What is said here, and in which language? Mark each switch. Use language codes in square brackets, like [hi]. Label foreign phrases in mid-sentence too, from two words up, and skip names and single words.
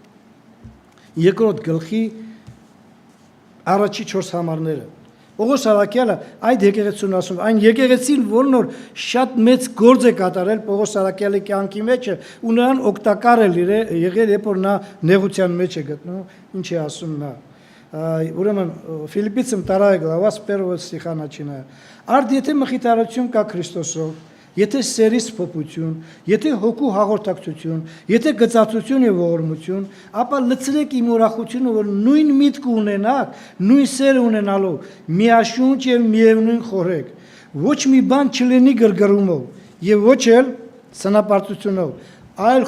[hy] 2-րդ գլխի առաջի 4 համարները։ Պողոս Առաքյալը այդ եկեղեցուն ասում, այն եկեղեցին, որն որ շատ մեծ գործ է կատարել Պողոս Առաքյալի կյանքի մեջ ու նրան օգտակար է եղել, երբ որ նա նեղության մեջ է գտնվում, ինչ է ասում նա։ Ուրեմն [ru] Ֆիլիպպийцам 2 глава с 1 стиха начиная. [hy] Արդ եթե մխիթարություն կա Քրիստոսով, եթե սերից փոփություն, եթե հոգու հաղորդակցություն, եթե գծածություն եւ ողորմություն, ապա լցրեք իմ ուրախությունը, որ նույն միտք ունենաք, նույն սեր ունենալով, միաշունչ եւ միևնույն խորհեք, ոչ մի բան չլինի գրգռումով եւ ոչ էլ սնապարտությունով, այլ